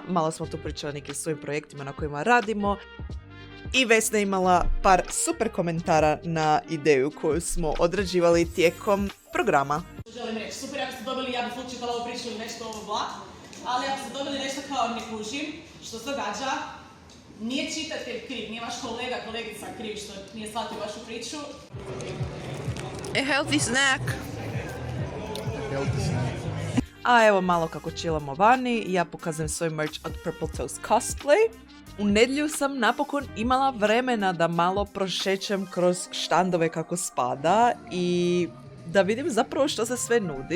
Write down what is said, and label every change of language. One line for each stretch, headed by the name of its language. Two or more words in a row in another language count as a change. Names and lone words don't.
Croatian: Malo smo tu pričali o nekim svojim projektima na kojima radimo. I Vesna je imala par super komentara na ideju koju smo odrađivali tijekom programa. Želim reći, super ako ste dobili, ja bih slučajala ovo priču ili nešto ovo bla, ali ako ste dobili nešto kao ne kužim, što se događa, nije čitatelj kriv, nije vaš kolega, kolegica kriv što nije shvatio vašu priču.
English: A healthy snack.
Croatian: A evo malo kako chillamo vani, ja pokazujem svoj merch od Purple Toast Cosplay. U nedjelju sam napokon imala vremena da malo prošećem kroz štandove kako spada i da vidim zapravo što se sve nudi.